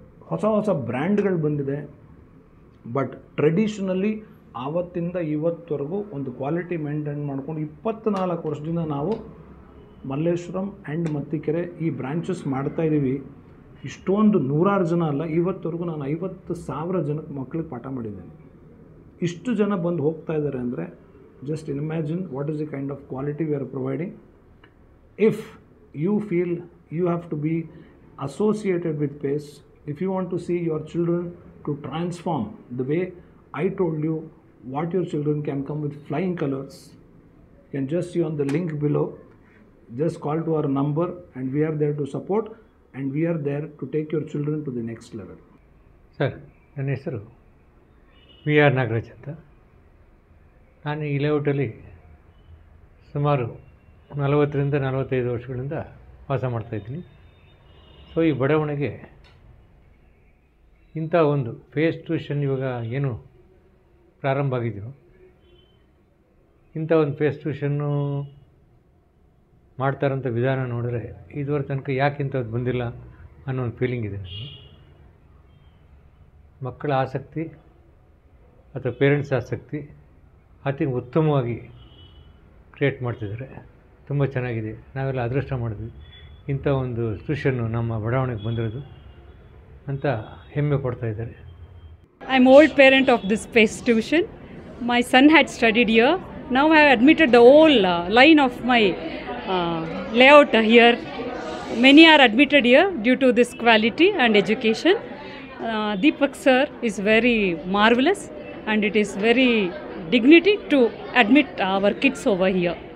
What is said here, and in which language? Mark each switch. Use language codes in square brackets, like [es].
[kn] ಹೊಸ ಹೊಸ ಬ್ರ್ಯಾಂಡ್ಗಳು ಬಂದಿದೆ. [en] but traditionally [kn] ಆವತ್ತಿಂದ ಇವತ್ತವರೆಗೂ ಒಂದು ಕ್ವಾಲಿಟಿ ಮೇಂಟೈನ್ ಮಾಡಿಕೊಂಡು 24 ವರ್ಷದಿಂದ ನಾವು ಮಲ್ಲೇಶ್ವರಂ ಆ್ಯಂಡ್ ಮತ್ತಿಕೆರೆ ಈ ಬ್ರ್ಯಾಂಚಸ್ ಮಾಡ್ತಾಯಿದ್ದೀವಿ. ಇಷ್ಟೊಂದು 100 ಜನ ಅಲ್ಲ, ಇವತ್ತವರೆಗೂ ನಾನು 50,000 ಜನಕ್ಕೆ ಮಕ್ಕಳಿಗೆ ಪಾಠ ಮಾಡಿದ್ದೇನೆ. ಇಷ್ಟು ಜನ ಬಂದು ಹೋಗ್ತಾ ಇದ್ದಾರೆ ಅಂದರೆ [en] Just imagine what is the kind of quality we are providing. If you feel you have to be associated with PACE, if you want to see your children to transform the way I told you what your children can come with flying colors, you can just see on the link below. Just call to our number and we are there to support, and we are there to take your children to the next level. [kn] Sir, ನನ್ನ ಹೆಸರು we are Nagaraj ಅಂತ. ನಾನು ಈ ಲೇಔಟಲ್ಲಿ ಸುಮಾರು 40ರಿಂದ 45 ವರ್ಷಗಳಿಂದ ವಾಸ ಮಾಡ್ತಾಯಿದ್ದೀನಿ. So ಈ ಬಡಾವಣೆಗೆ ಇಂಥ ಒಂದು ಪೇಸ್ ಟ್ಯೂಷನ್ ಇವಾಗ ಏನು ಪ್ರಾರಂಭ ಆಗಿದೆಯೋ, ಇಂಥ ಒಂದು ಪೇಸ್ ಟ್ಯೂಷನ್ನು ಮಾಡ್ತಾರಂಥ ವಿಧಾನ ನೋಡಿದ್ರೆ ಇದುವರೆ ತನಕ ಯಾಕೆ ಇಂಥದ್ದು ಬಂದಿಲ್ಲ ಅನ್ನೋ ಒಂದು ಫೀಲಿಂಗ್ ಇದೆ ನನಗೆ. ಮಕ್ಕಳ ಆಸಕ್ತಿ ಅಥವಾ ಪೇರೆಂಟ್ಸ್ ಆಸಕ್ತಿ ಅತಿ ಉತ್ತಮವಾಗಿ ಕ್ರಿಯೇಟ್ ಮಾಡ್ತಿದ್ದಾರೆ. ತುಂಬ ಚೆನ್ನಾಗಿದೆ. ನಾವೆಲ್ಲ ಅದೃಷ್ಟ ಮಾಡಿದ್ವಿ ಇಂಥ ಒಂದು ಟ್ಯೂಷನ್ನು ನಮ್ಮ ಬಡಾವಣೆಗೆ ಬಂದಿರೋದು ಅಂತ ಹೆಮ್ಮೆ ಪಡ್ತಾ ಇದ್ದಾರೆ. [en] I am old parent of this PACE tuition. My son had studied here. Now I have admitted the whole line of my layout here. Many are admitted here due to this quality and education. Deepak sir is very marvelous, and it is very dignity to admit our kids over here.